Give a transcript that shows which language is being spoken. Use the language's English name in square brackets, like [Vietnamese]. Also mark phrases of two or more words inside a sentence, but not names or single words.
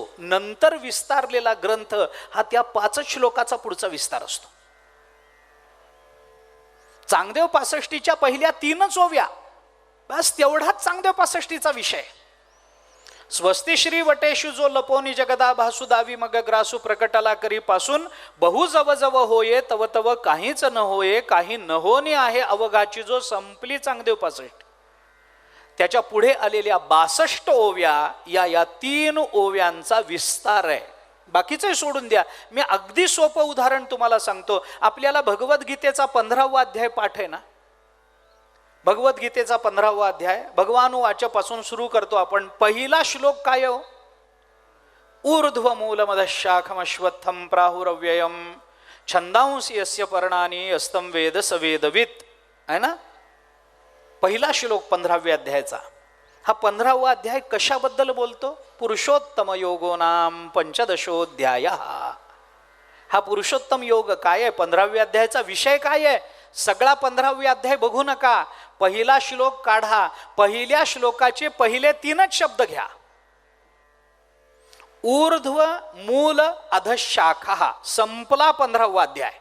[Marathi] नंतर विस्तारलेला ग्रंथ हा त्या 5 श्लोकाचा पुढचा विस्तार असतो. चांगदेव पासष्टीच्या पहिल्या 3 ओव्या, बस तेवढाच चांगदेव पासष्टीचा विषय. स्वस्ती श्री वटेशु जो लपोनी जगदा भासु दावी मग ग्रासू प्रकटला करी पासून बहु जव जव होये तव तव काहीच न होये, काही न होणे आहे अवघाची जो संपली चांगदेव पासष्ट. त्याच्या पुढे आलेल्या 62 ओव्या या 3 ओव्यांचा विस्तार आहे. बाकीचे सोडून द्या. मी अगदी सोपं उदाहरण तुम्हाला सांगतो. आपल्याला भगवद्गीतेचा 15वा अध्याय पाठ आहे ना, भगवद्गीतेचा 15वा अध्याय भगवान वाच्यापासून सुरू करतो आपण. पहिला श्लोक काय हो? [Sanskrit] ऊर्ध्व मूलमदशाखमश्वत्थम प्राहुरव्ययम छंदांसी यस्य पर्णानि अस्तम वेद सवेदवित [Marathi] आहे ना. पहिला श्लोक 15व्या अध्यायाचा. हा 15वा अध्याय कशाबद्दल बोलतो? [Sanskrit] पुरुषोत्तम योगो नाम 15दशोऽध्याय. [Marathi] हा पुरुषोत्तम योग काय आहे? 15व्या अध्यायाचा विषय काय आहे? सगळा 15व्या अध्याय बघू नका, पहिला श्लोक काढा. पहिल्या श्लोकाचे पहिले 3च शब्द घ्या. [Sanskrit] ऊर्ध्व मूल अधशाखा, [Marathi] संपला 15वा अध्याय.